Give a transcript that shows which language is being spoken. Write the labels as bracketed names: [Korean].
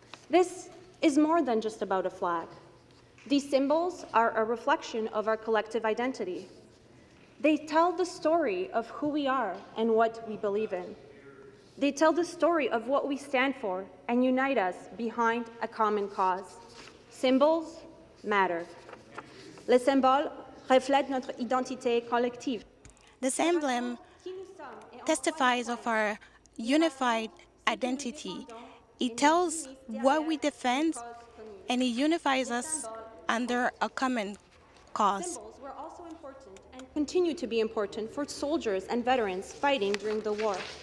[English] This is more than just about a flag. These symbols are a reflection of our collective identity. They tell the story of who we are and what we believe in. They tell the story of what we stand for and unite us behind a common cause. Symbols matter. [French] Les symboles reflètent notre identité collective. [English] This emblem testifies of our unified identity. It tells what we defend, and it unifies us under a common cause. Symbols were also important and continue to be important for soldiers and veterans fighting during the war.